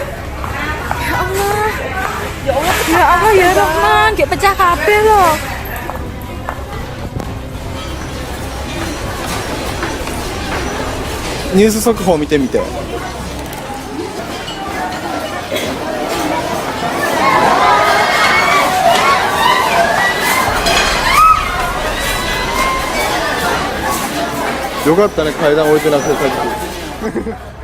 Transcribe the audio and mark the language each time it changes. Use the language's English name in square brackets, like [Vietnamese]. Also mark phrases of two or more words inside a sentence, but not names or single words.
[Arabic] يا الله يا رحمن, [Indonesian] kayak pecah kabel loh. [Japanese] News 速報見てみて。よかったね、階段置いてなくてさっき。